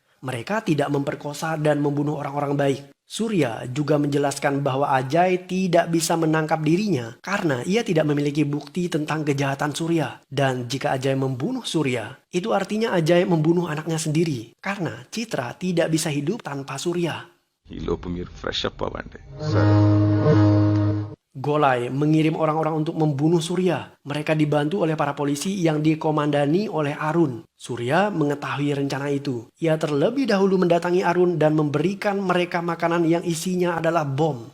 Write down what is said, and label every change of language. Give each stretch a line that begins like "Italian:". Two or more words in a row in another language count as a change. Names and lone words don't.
Indonesian: Mereka tidak memperkosa dan membunuh orang-orang baik. Surya juga menjelaskan bahwa Ajay tidak bisa menangkap dirinya karena ia tidak memiliki bukti tentang kejahatan Surya. Dan jika Ajay membunuh Surya, itu artinya Ajay membunuh anaknya sendiri. Karena Citra tidak bisa hidup tanpa Surya.
Telugu: ఈ లోపు మీరు
English: fresh up
Telugu: అవ్వండి.
Indonesian: Golai mengirim orang-orang untuk membunuh Surya. Mereka dibantu oleh para polisi yang dikomandani oleh Arun. Surya mengetahui rencana itu. Ia terlebih dahulu mendatangi Arun dan memberikan mereka makanan yang isinya adalah bom.